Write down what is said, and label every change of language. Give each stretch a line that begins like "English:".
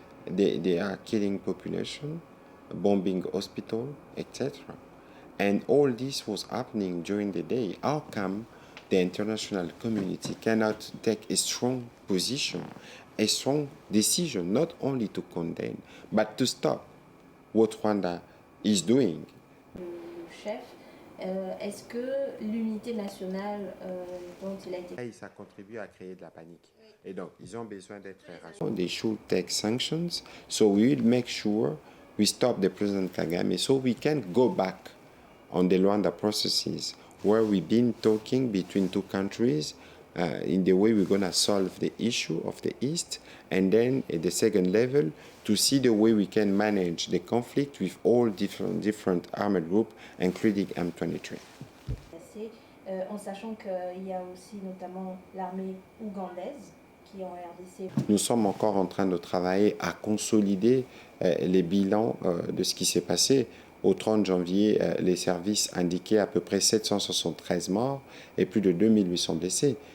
English: They are killing population, bombing hospital, etc. And all this was happening during the day. How come the international community cannot take a strong position, a strong decision, not only to condemn, but to stop what Rwanda is doing?
French: Le chef, est-ce que l'unité nationale dont il a été... Ça contribue à créer de la panique. Et donc, ils ont besoin d'être rassurés.
English: They should take sanctions, so we will make sure we stop the President Kagame, so we can go back on the Luanda processes where we've been talking between two countries in the way we're going to solve the issue of the East, and then at the second level to see the way we can manage the conflict with all different armed groups, including M23.
French: En sachant qu'il y a aussi notamment l'armée ougandaise qui est en RDC. Nous sommes encore en train de travailler à consolider les bilans de ce qui s'est passé. Au 30 janvier, les services indiquaient à peu près 773 morts et plus de 2800 blessés.